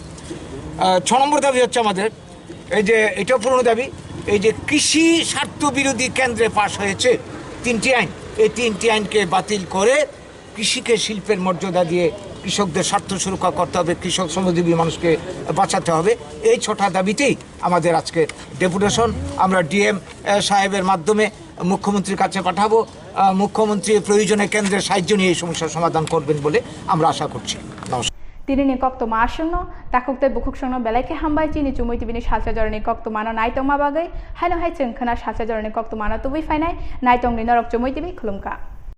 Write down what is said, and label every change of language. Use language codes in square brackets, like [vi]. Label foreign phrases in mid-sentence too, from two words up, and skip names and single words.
[bn] 6 নম্বর দাবি হচ্ছে আমাদের, এই যে এটাও পুরনো দাবি, এই যে কৃষি স্বার্থ বিরোধী কেন্দ্রে পাশ হয়েছে 3টি আইন, এই 3টি আইনকে বাতিল করে কৃষিকে শিল্পের মর্যাদা দিয়ে কৃষকদের স্বার্থ সুরক্ষা করতে হবে, কৃষক শ্রমজীবী মানুষকে বাঁচাতে হবে। এই 6টা দাবিতেই আমাদের আজকে ডেপুটেশন। আমরা ডিএম সাহেবের মাধ্যমে মুখ্যমন্ত্রীর কাছে পাঠাবো। মুখ্যমন্ত্রী প্রয়োজনে কেন্দ্রের সাহায্য নিয়ে এই সমস্যার সমাধান করবেন বলে আমরা আশা করছি। নমস্কার। [trp] Tirini kokto maasungno takokte bukuksungno belai ke hambai chini chumui tibini salsa jorani kokto mano naitong mabagai haino hai chengkhana salsa jorani kokto mano tubi fainai naitong ni norok chumui tibi khulumka.